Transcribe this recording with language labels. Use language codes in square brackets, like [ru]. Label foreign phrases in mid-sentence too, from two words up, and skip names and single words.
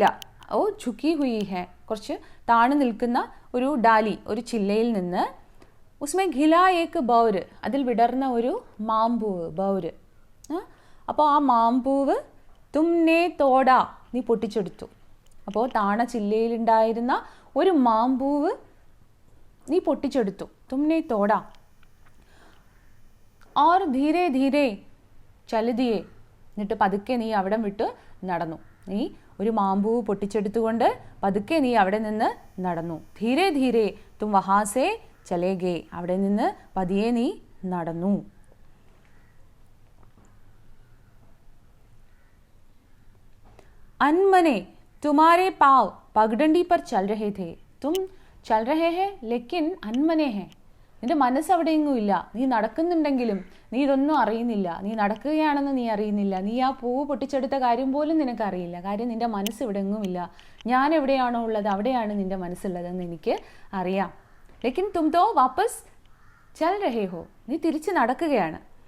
[hi] वो झुकी हुई है, [ml] കുറച്ച് താണു നിൽക്കുന്ന ഒരു ഡാലി, ഒരു ചില്ലയിൽ നിന്ന് [hi] उसमें खिला एक बौर, [ml] അതിൽ വിടർന്ന ഒരു മാമ്പൂവ്, ബൗര്. അപ്പോൾ ആ മാമ്പൂവ് [hi] तुमने तोड़ा, [ml] നീ പൊട്ടിച്ചെടുത്തു. അപ്പോൾ താണ ചില്ലയിലുണ്ടായിരുന്ന ഒരു മാമ്പൂവ് നീ പൊട്ടിച്ചെടുത്തു. [hi] तुमने तोड़ा. और धीरे धीरे चल दिए, [ml] എന്നിട്ട് പതുക്കെ നീ അവിടം വിട്ട് നടന്നു. നീ ഒരു മാമ്പൂവ് പൊട്ടിച്ചെടുത്തുകൊണ്ട് പതുക്കെ നീ അവിടെ നിന്ന് നടന്നു. [hi] धीरे धीरे तुम वहाँ से चले गए, [ml] അവിടെ നിന്ന് പതിയെ നീ നടന്നു. [hi] अनमने तुम्हारे पाव पगडंडी पर चल रहे थे. तुम चल रहे हैं लेकिन अनमने हैं. [ml] നിന്റെ മനസ്സ് അവിടെ എങ്ങും ഇല്ല. നീ നടക്കുന്നുണ്ടെങ്കിലും നീ ഇതൊന്നും അറിയുന്നില്ല. നീ നടക്കുകയാണെന്ന് നീ അറിയുന്നില്ല. നീ ആ പൂവ് പൊട്ടിച്ചെടുത്ത കാര്യം പോലും നിനക്കറിയില്ല. കാര്യം നിന്റെ മനസ്സ് ഇവിടെ എങ്ങുമില്ല. ഞാൻ എവിടെയാണോ ഉള്ളത് അവിടെയാണ് നിന്റെ മനസ്സുള്ളതെന്ന് എനിക്ക് അറിയാം. [hi] लेकिन तुम तो वापस चल रहे हो, [ml] നീ തിരിച്ച് നടക്കുകയാണ്.